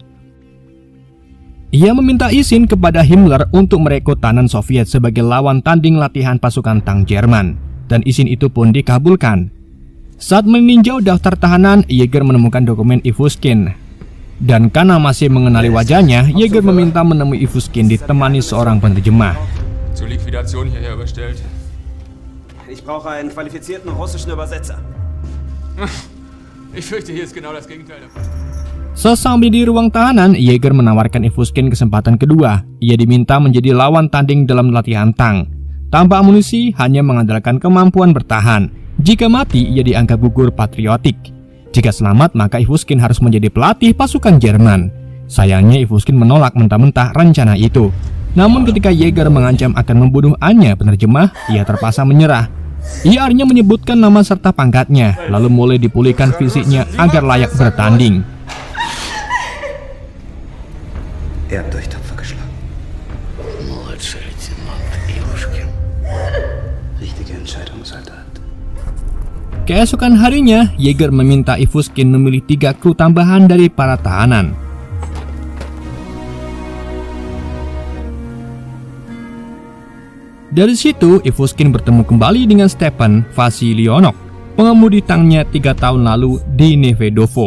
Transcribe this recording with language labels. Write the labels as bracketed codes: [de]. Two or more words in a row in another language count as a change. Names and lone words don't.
[id] Ia meminta izin kepada Himmler untuk merekrut tahanan Soviet sebagai lawan tanding latihan pasukan tank Jerman, dan izin itu pun dikabulkan. Saat meninjau daftar tahanan, Jaeger menemukan dokumen Ivuskin. Dan karena masih mengenali wajahnya, Jaeger meminta menemui Ivuskin ditemani seorang penerjemah. [de] Zur Liquidation hierher überstellt. Ich brauche einen qualifizierten russischen Übersetzer. Ich fürchte, hier ist genau das Gegenteil davon. [id] Sesampai di ruang tahanan, Jaeger menawarkan Ivuskin kesempatan kedua. Ia diminta menjadi lawan tanding dalam latihan tank. Tanpa amunisi, hanya mengandalkan kemampuan bertahan. Jika mati, ia dianggap gugur patriotik. Jika selamat, maka Ivuskin harus menjadi pelatih pasukan Jerman. Sayangnya Ivuskin menolak mentah-mentah rencana itu. Namun ketika Jaeger mengancam akan membunuh Anya penerjemah, ia terpaksa menyerah. Ia akhirnya menyebutkan nama serta pangkatnya, lalu mulai dipulihkan fisiknya agar layak bertanding. [de] Er hat durch Tapfer geschlagen. [ru] Младший лейтенант Ивушкин. [de] Richtige Entscheidung, Soldat. [id] Keesokan harinya, Jaeger meminta Ivuskin memilih 3 kru tambahan dari para tahanan. Dari situ, Ivuskin bertemu kembali dengan Stepan Vasilyonok, pengemudi tanknya 3 tahun lalu di Nevedovo.